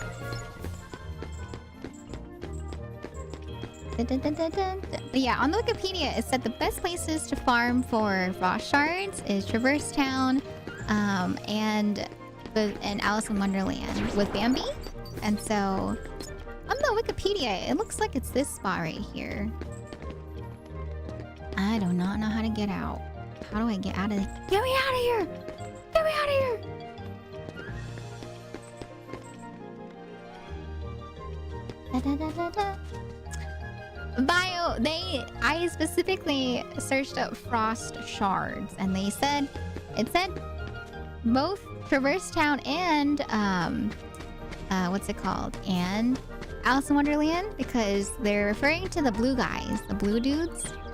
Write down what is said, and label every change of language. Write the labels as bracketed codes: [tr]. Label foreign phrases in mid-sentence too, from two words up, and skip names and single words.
[en] Yeah, on the Wikipedia, it said the best places to farm for frost shards is Traverse Town, and Alice in Wonderland with Bambi. And so, on the Wikipedia, it looks like it's this spot right here. I do not know how to get out. How do I get out of this? Get me out of here! Get me out of here! Da, da, da, da, da. Bio, I specifically searched up frost shards, and it said both Traverse Town and what's it called? And Alice in Wonderland, because they're referring to the blue guys, the blue dudes.